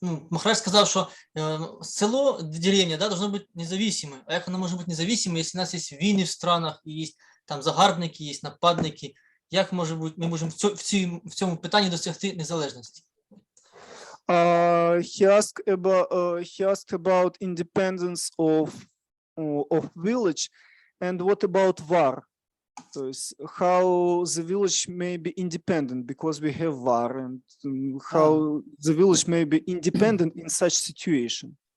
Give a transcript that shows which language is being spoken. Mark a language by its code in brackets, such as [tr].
[uk] Махарадж сказав, що село, [ru] деревня, да, должно [uk] бути независимим. А як воно може бути независимим, якщо у нас є війни в странах, і є там загарбники, є нападники? Як може бути, ми можемо в цьому питанні досягти незалежності? [en] He asked about independence of village, and what about war? So how the village may be independent because we have war, and how the village may be independent in such situation.